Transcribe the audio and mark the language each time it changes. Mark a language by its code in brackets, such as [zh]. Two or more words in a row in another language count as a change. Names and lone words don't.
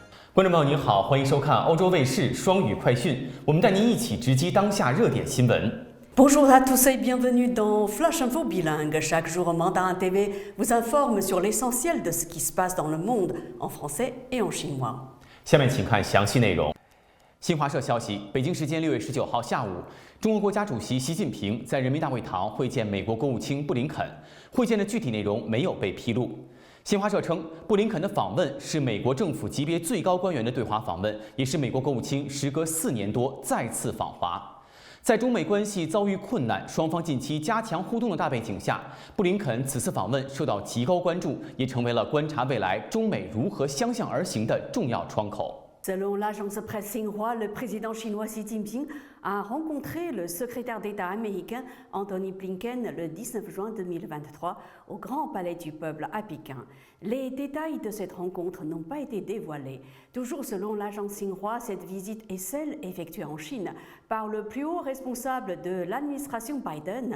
[zh] 观众朋友您好，欢迎收看欧洲卫视双语快讯，我们带您一起直击当下热点新闻。 [fr] Bonjour à tous et bienvenue dans Flash Info Bilingue. Chaque jour, Mandarin TV vous informe sur l'essentiel de ce qui se passe dans le monde en français et en chinois. [zh] 下面请看详细内容。新华社消息，北京时间6月19号下午，中国国家主席习近平在人民大会堂会见美国国务卿布林肯，会见的具体内容没有被披露。新华社称，布林肯的访问是美国政府级别最高官员的对华访问，也是美国国务卿时隔4年多再次访华。在中美关系遭遇困难、双方近期加强互动的大背景下，布林肯此次访问受到极高关注，也成为了观察未来中美如何相向而行的重要窗口。 [fr] Selon l'agence presse Xinhua, le président chinois Xi Jinping a rencontré le secrétaire d'État américain Antony Blinken le 19 juin 2023 au Grand Palais du Peuple à Pékin. Les détails de cette rencontre n'ont pas été dévoilés. Toujours selon l'agence Xinhua, cette visite est celle effectuée en Chine par le plus haut responsable de l'administration Biden.